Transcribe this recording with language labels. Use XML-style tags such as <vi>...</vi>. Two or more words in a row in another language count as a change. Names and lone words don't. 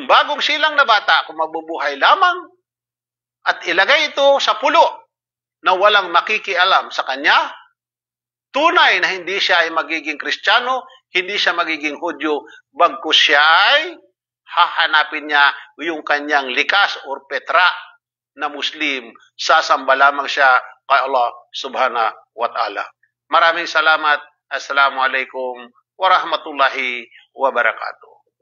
<tl>bagong silang na bata kung mabubuhay lamang at ilagay ito sa pulo na walang makikialam sa kanya, tunay na hindi siya ay magiging Kristiyano, hindi siya magiging Hudyo, bagkus siya ay hahanapin niya yung kanyang likas or petra na Muslim, sasamba lamang siya kay Allah</tl> <ar>سبحانه وتعالى.</ar> <tl>Maraming salamat.</tl> <ar>السلام عليكم ورحمة الله وبركاته.</ar>